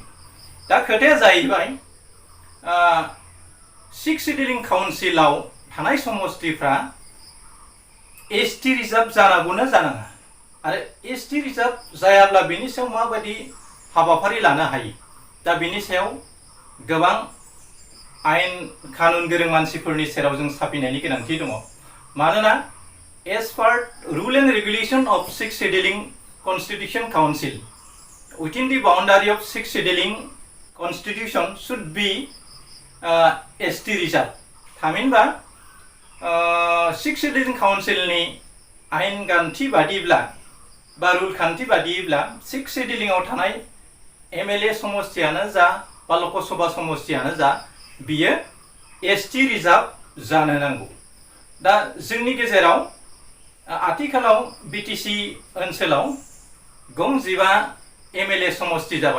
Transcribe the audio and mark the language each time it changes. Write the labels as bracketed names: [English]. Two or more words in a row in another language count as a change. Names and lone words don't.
[Bodo] दा खोथाया जाहैबाय 6 शेड्यूलिंग काउन्सिलाव थानाय समष्टिफ्रा [English] ST reserve [Bodo] जानांगौना जानाङा आरो [English] ST reserve [Bodo] जायाब्ला बेनि सायाव माबायदि हाबाफारि लानो हायो? दा बेनि सायाव गोबां आयेन कानुन गोरों मानसिफोरनि सेराव जों साफिनायनि गोनांथि दङ। मानोना [English] as per rule and regulation of 6 scheduling constitution council within the boundary of 6 scheduling constitution should be ST reserve [Bodo] थामहिनबा 6 [English] scheduling council [Bodo] नि आयेन खान्थि बादिब्ला बा रुल खान्थि बादिब्ला 6 scheduling आव थानाय MLA समष्टियानो जा बा लकसभा समष्टियानो जा बियो ST रिजार्भ जानो नांगौ। दा जोंनि गेजेराव आथिखालाव BTC ओनसोलाव गं 15 MLA समष्टि जाबाय।